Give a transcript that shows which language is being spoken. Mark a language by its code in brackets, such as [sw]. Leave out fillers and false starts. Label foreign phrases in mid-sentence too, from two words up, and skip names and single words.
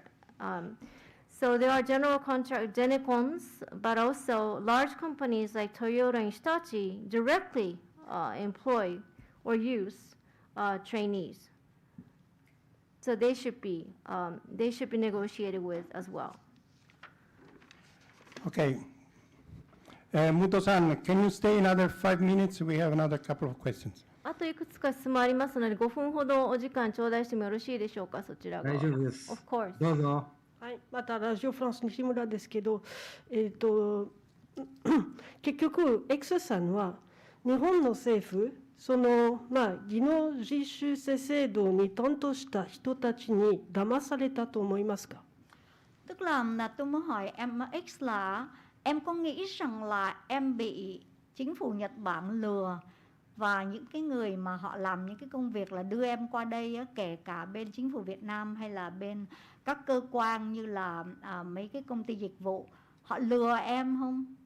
[en] So there are general contract Genecons, but also large companies like Toyota and Hitachi directly employ or use trainees. So they should be negotiated with as well. Okay. Muto-san, can you stay another 5 minutes? We have another couple of questions. [ja] あといくつか質問ありますので、5分ほどお時間頂戴してもよろしいでしょうか、そちらが。大丈夫です。 [en] Of course. [ja] どうぞ。はい、またラジオフランス西村ですけど、結局、X さんは日本の政府、技能実習生制度に担当した人たちに騙されたと思いますか？ [vi] Tức là tôi muốn hỏi em X là em có nghĩ rằng là em bị chính phủ Nhật Bản lừa, và những cái người mà họ làm những cái công việc là đưa em qua đây á, kể cả bên chính phủ Việt Nam hay là bên các cơ quan như là mấy cái công ty dịch vụ, họ lừa em không?